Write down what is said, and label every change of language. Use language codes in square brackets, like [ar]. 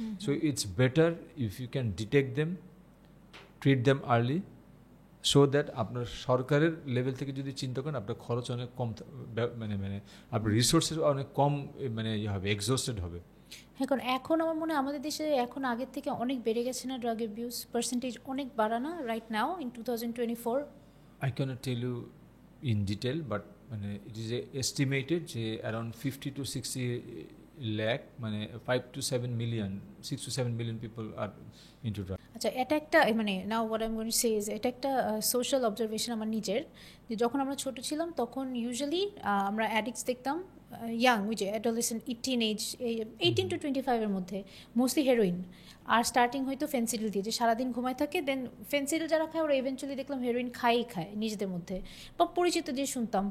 [en] so it's better if you can detect them, treat them early, [bn] so that আপনার সরকারের level থেকে যদি চিন্তা করেন, আপনার খরচ অনেক কম, মানে আপনার রিসোর্সেস অনেক কম মানে ইয়ে হবে, এক্সস্টেড হবে। এখন আমার মনে হয় আমাদের দেশে এখন আগের থেকে অনেক বেড়ে গেছে না ড্রাগ অ্যাবিউজ? পার্সেন্টেজ অনেক বাড়ানো [en] Right now in 2024? I cannot tell you in detail, but মানে it is estimated যে around 50 to 60 lakh, মানে 5 to 7 million, 6 to 7 million people are into drugs. [bn] আচ্ছা, এটা একটা মানে [en] now what I am going to say is, [bn] এটা একটা social observation আমার নিজের, যে যখন আমরা ছোট ছিলাম তখন ইউজুয়ালি আমরা অ্যাডিক্টস দেখতাম ইয়াং, ওই যে অ্যাডোলেসেন্ট, টিন এজ, 18 to 25 এর মধ্যে, মোস্টলি হেরোইন। আর স্টার্টিং হয়তো ফেন্সিডিল দিয়ে, যে সারাদিন ঘুমায় থাকে, দেন ফেন্সিডিল যারা খায় ওরা ইভেনচুয়ালি দেখলাম হেরোইন খায় নিজেদের মধ্যে, বা পরিচিত দিয়ে শুনতাম।